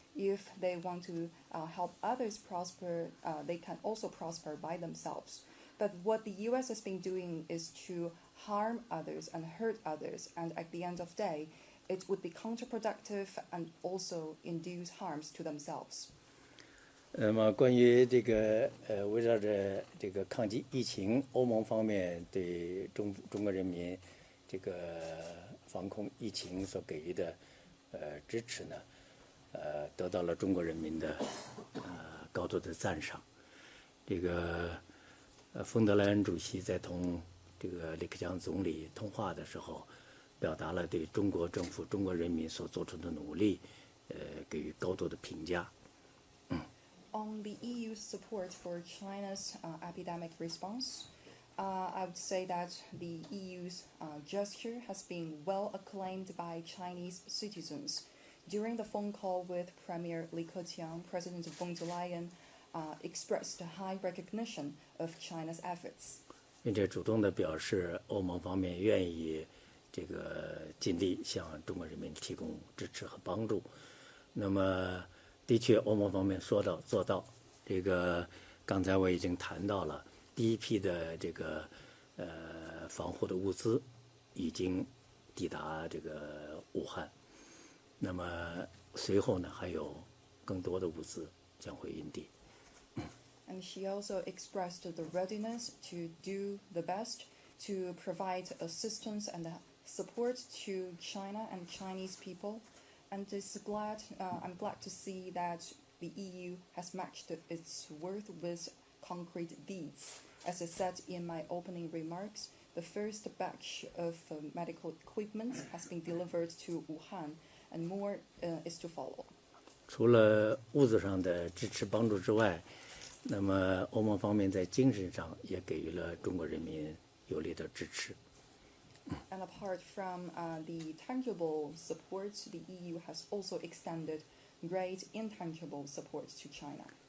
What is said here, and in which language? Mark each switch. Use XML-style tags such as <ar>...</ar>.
<en>If they want to help others prosper, they can also prosper by themselves. But what the U.S. has been doing is to harm others and hurt others, and at the end of the day, it would be counterproductive and also induce harms to themselves.</en> <zh>那么关于这个围绕着这个抗击疫情，欧盟方面对中国人民这个防控疫情所给予的支持呢，得到了中国人民的高度的赞赏。这个冯德莱恩主席在同这个李克强总理通话的时候，表达了对中国政府、中国人民所做出的努力，给予高度的评价。</zh> <en>On the EU's support for China's epidemic response, I would say that the EU's gesture has been well acclaimed by Chinese citizens. During the phone call with Premier Li Keqiang, President von der Leyen expressed high recognition of China's efforts.</en> <zh>并且主动地表示，欧盟方面愿意这个尽力向中国人民提供支持和帮助。那么，的确，欧盟方面说到做到。这个刚才我已经谈到了，第一批的这个防护的物资已经抵达这个武汉。那么随后呢，还有更多的物资将会运抵。</zh> <en>And she also expressed the readiness to do the best to provide assistance and support to China and Chinese people. And I'm glad to see that the EU has matched its word with concrete deeds. As I said in my opening remarks, the first batch of medical equipment has been delivered to Wuhan, and more is to follow.</en> <zh>除了物质上的支持帮助之外，那么欧盟方面在精神上也给予了中国人民有力的支持。</zh> <en>And apart from the tangible support, the EU has also extended great intangible support to China.</en>